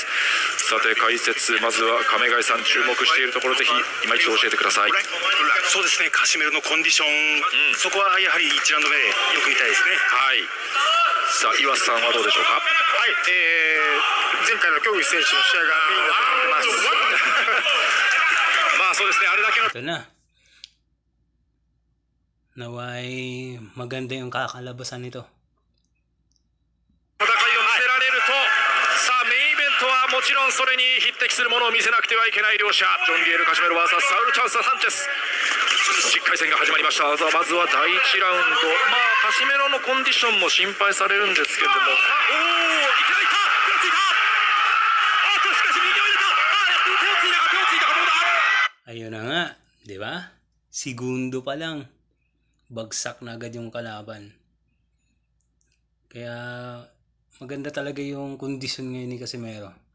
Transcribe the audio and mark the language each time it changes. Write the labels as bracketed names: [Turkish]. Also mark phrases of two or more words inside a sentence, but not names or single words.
[Japanese] さて解説まずは亀貝さん注目しているところぜひ今一度教えてください。そうですねカシメロのコンディション、そこはやはり1ラウンド目でよく見たいですね。はいさあ岩瀬さんはどうでしょうか。はい、前回の競技選手の試合がメインだと思ってますまあそうですねあれだけの [Filipino] Ito na. Naway maganda yung kakalabasan nito. [Japanese] 戦いを見せられるとさあメインイベントはもちろんそれに匹敵するものを見せなくてはいけない両者ジョン・リエル・カシメロ VS サウル・チャンス・サンチェス10回戦が始まりました。まずは第1ラウンドカシメロのコンディションも心配されるんですけれどもいきなりいった手をついたしかし右を入れた手をついたかどうだ。 [Filipino] Ayun na nga, di ba? Segundo pa lang. Bagsak na agad yung kalaban. Kaya maganda talaga yung kondisyon ngayon ni Casimero.